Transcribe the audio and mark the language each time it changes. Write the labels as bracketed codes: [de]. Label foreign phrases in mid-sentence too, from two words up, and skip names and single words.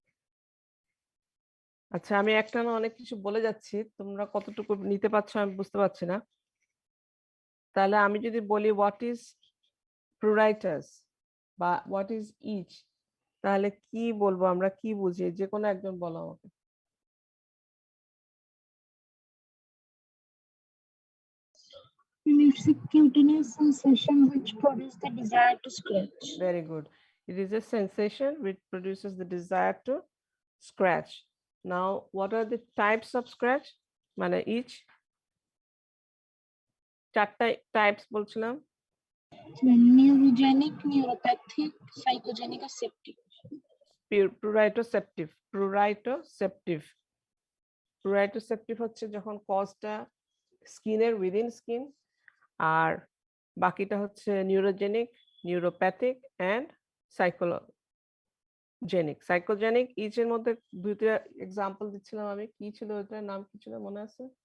[bn] আচ্ছা, আমি একটা না অনেক কিছু বলে যাচ্ছি, তোমরা কতটুকু নিতে পারছো আমি বুঝতে পারছি না। তাহলে আমি যদি বলি [en] what is pruritus [bn] বা [en] what is itch, [bn] তাহলে কি বলবো, আমরা কি বুঝি, যে কোনো একজন বলো আমাকে। [en] It's a cutaneous sensation which produces the desire to scratch. Very good. It is a sensation which produces the desire to scratch. Now, what are the types of scratch? [bn] মানে each চারটা টাইপস বলছিলাম। [en] Neurogenic, neuropathic, psychogenic, or septic. Pruritoceptive, pruritoceptive, pruritoceptive [bn] হচ্ছে যখন কজটা স্কিনের [en] within skin, [bn] আর বাকিটা হচ্ছে [en] neurogenic, neuropathic and psychogenic. [bn] সাইকোজেনিক ইচের মধ্যে দুইটা এক্সাম্পল দিচ্ছিলাম আমি, কি ছিল ওটার নাম, কি ছিল মনে আছে?